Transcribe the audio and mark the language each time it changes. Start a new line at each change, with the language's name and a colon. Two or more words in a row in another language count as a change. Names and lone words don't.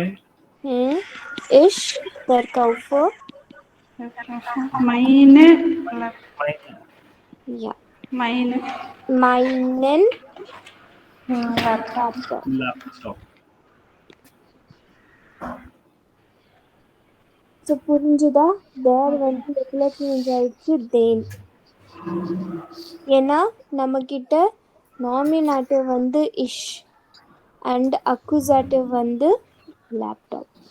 German: Ich verkaufe. Meine. Ja. Meine. Meinen Laptop. Laptop.
Tamil: ஸோ புரிஞ்சுதா? தேர் வந்து எவ்வளோ சேஞ்ச் ஆயிடுச்சு? தேன். ஏன்னா நம்ம கிட்ட நாமினாட்டிவ் வந்து இஷ் அண்ட் அக்குசாட்டிவ் வந்து லேப்டாப்.